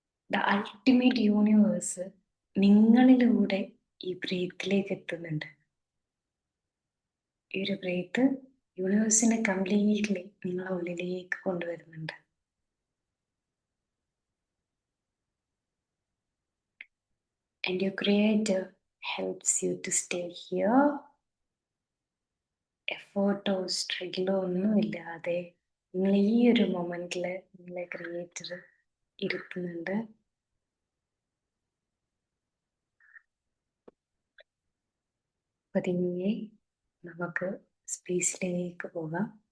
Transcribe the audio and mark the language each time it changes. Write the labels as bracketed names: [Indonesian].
[English] the ultimate universe [Malayalam] നിങ്ങളിലൂടെ ഈ ബ്രീത്തിലേക്ക് എത്തുന്നുണ്ട്. ഈ ഒരു ബ്രീത്ത് യൂണിവേഴ്സിനെ കംപ്ലീറ്റ്ലി നിങ്ങളെ ഉള്ളിലേക്ക് കൊണ്ടുവരുന്നുണ്ട്. [English] And your creator helps you to stay here. [Malayalam] എഫേർട്ടോ സ്ട്രഗിളോ ഒന്നുമില്ലാതെ നിങ്ങൾ ഈ ഒരു മൊമെന്റില് നിങ്ങളെ ക്രിയേറ്റർ ഇരുത്തുന്നുണ്ട്. പതിയെ നമുക്ക് സ്പേസിലേക്ക് പോകാം.